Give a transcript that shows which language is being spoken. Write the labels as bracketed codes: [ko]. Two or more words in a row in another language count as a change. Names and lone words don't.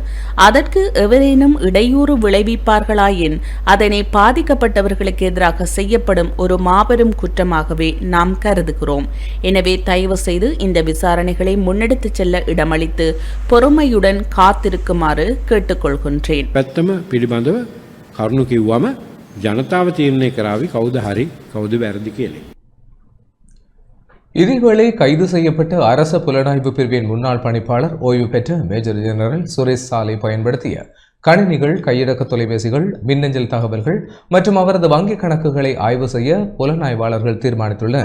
[ta] அதற்கு எவரேனும் இடையூறு விளைவிப்பார்களாயின் அதனை பாதிக்கப்பட்டவர்களுக்கு எதிராக செய்யப்படும் ஒரு மாபெரும் குற்றமாகவே நாம் கருதுகிறோம். எனவே தயவு செய்து இந்த விசாரணைகளை முன்னெடுத்துச் செல்ல இடமளித்து பொறுமையுடன் காத்திருக்குமாறு கேட்டுக்கொள்கின்றேன். [si] කරුණු කිව්වම ජනතාව තීරණය කරાવી කවුද හරි කවුද වැරදි කියලා. [ta] இதேவேளை கைது செய்யப்பட்ட அரச புலனாய்வு பிரிவின் முன்னாள் பணிப்பாளர் ஓய்வு பெற்ற மேஜர் ஜெனரல் சுரேஷ் சாலை பயன்படுத்திய கணினிகள், கையடக்க தொலைபேசிகள், மின்னஞ்சல் தகவல்கள் மற்றும் அவரது வங்கிக் கணக்குகளை ஆய்வு செய்ய புலனாய்வாளர்கள் தீர்மானித்துள்ளனர்.